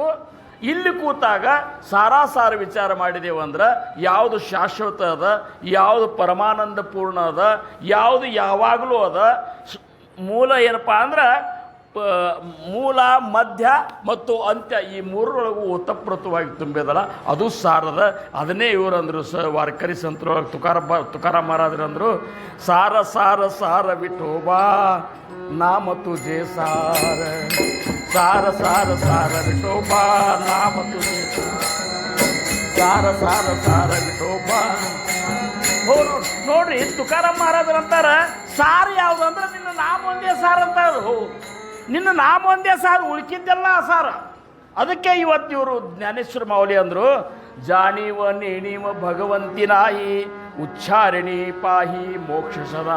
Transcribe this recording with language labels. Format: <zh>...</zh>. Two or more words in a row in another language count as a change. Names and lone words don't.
<kn>ಇಲ್ಲಿ ಕೂತಾಗ ಸಾರಾಸಾರ ವಿಚಾರ ಮಾಡಿದೆವು ಅಂದ್ರೆ ಯಾವುದು ಶಾಶ್ವತ ಅದ, ಯಾವುದು ಪರಮಾನಂದ ಪೂರ್ಣ ಅದ, ಯಾವುದು ಯಾವಾಗಲೂ ಅದ. ಮೂಲ ಏನಪ್ಪ ಅಂದ್ರೆ ಮೂಲ, ಮಧ್ಯ ಮತ್ತು ಅಂತ್ಯ, ಈ ಮೂರರೊಳಗೂ ಓತಪ್ರೋತವಾಗಿ ತುಂಬಿದಲ್ಲ ಅದು ಸಾರದ. ಅದನ್ನೇ ಇವರಂದರು ವಾರಕರಿ ಸಂತರೊಳಗೆ ತುಕಾರಾಮ್ ಮಹಾರಾಜರಂದರು,</kn> <mr>सार सार सार विठोबा नाम तुझे सार, सार सार सार विठोबा नाम तुझे सार, सार सार विठोबा.</mr> <kn>ನೋಡ್ರಿ ತುಕಾರಾಮ್ ಮಹಾರಾಜರಂತಾರ ಸಾರ ಯಾವುದು ಅಂದ್ರೆ ನಿನ್ನ ನಾಮ ಒಂದೇ ಸಾರ ಅಂತ. ನಿನ್ನ ನಾಮ ಒಂದೇ ಸಾರ, ಉಳ್ಕಿದ್ದೆಲ್ಲ ಸಾರ. ಅದಕ್ಕೆ ಇವತ್ತು ಇವರು ಜ್ಞಾನೇಶ್ವರ ಮಾವಲಿ ಅಂದರು,</kn> <mr>जाणीव नेणीव भगवंतीनाही उच्चारणी पाही मोक्ष सदा.</mr>